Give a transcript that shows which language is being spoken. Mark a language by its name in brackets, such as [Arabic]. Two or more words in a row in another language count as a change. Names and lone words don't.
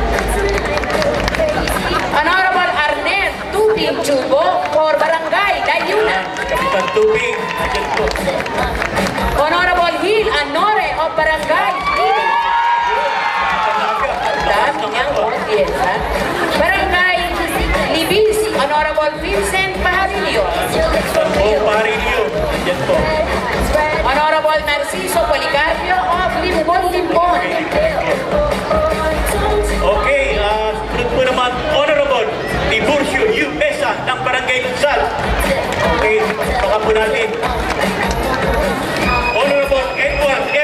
[English] Honorable Arnett Tubing Chubo for Barangay Dayuna. [Filipino] Kapitan Tubing, nandiyan po. [English] Honorable Hill Anore of Barangay Dili. Barangay Libisi, Honorable Vincent Pajarillo. Pajarillo, [Filipino] nandiyan po. [English] Honorable Narciso Policarpio of Limbon. [Filipino] Okay, sunod po naman, Honorable Tiburcio U. Mesa ng Barangay Lunsal. Okay, baka po natin. Honorable Edward F.